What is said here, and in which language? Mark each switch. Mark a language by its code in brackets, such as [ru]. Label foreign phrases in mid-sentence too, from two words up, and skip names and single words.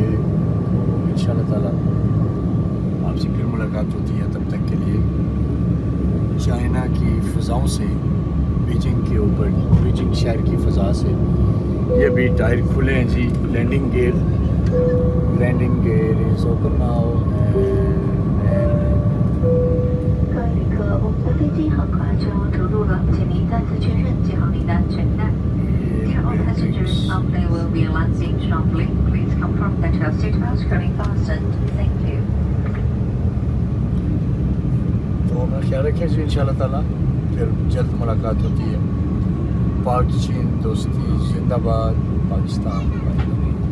[ur] تو [ar] إن شاء الله تعالى [ur] آپ سے پھر ملاقات ہوتی ہے. تب تک کے لیے چائنا کی فضاؤں سے بیجنگ کے اوپر، بیجنگ شہر کی فضا سے یہ بھی ٹائر کھلے ہیں جی. [en] Landing gear is open now. [zh] 各位旅客，我们的飞机很快就着陆了，请您再次确认系好您的安全带。 [en] Dear all passengers, our plane will be landing shortly. Please confirm that your seatbelts are fastened. Thank you. [ur] تو اپنا خیال رکھیں جی, [ar] إن شاء الله تعالى [ur] پھر جلد ملاقات ہوتی ہے. پاک چین دوستی زندہ باد، پاکستان.